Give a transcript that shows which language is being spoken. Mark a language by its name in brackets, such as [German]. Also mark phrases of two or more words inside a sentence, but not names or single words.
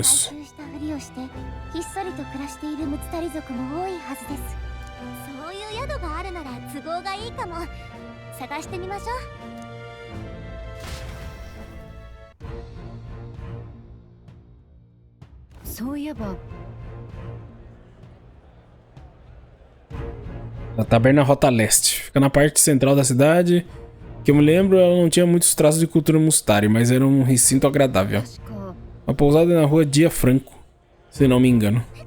[Japanese] したふりをしてひっそりと暮らしているムツタリ族も多いはずです。そういう宿があるなら都合がいいかも。探してみましょう。そういえば [Portuguese] A taberna Rota Leste. Fica na parte central da cidade. Que eu me lembro, ela não tinha muitos traços de cultura mustari, mas era um recinto agradável. Uma pousada na rua Dia Franco, se não me engano.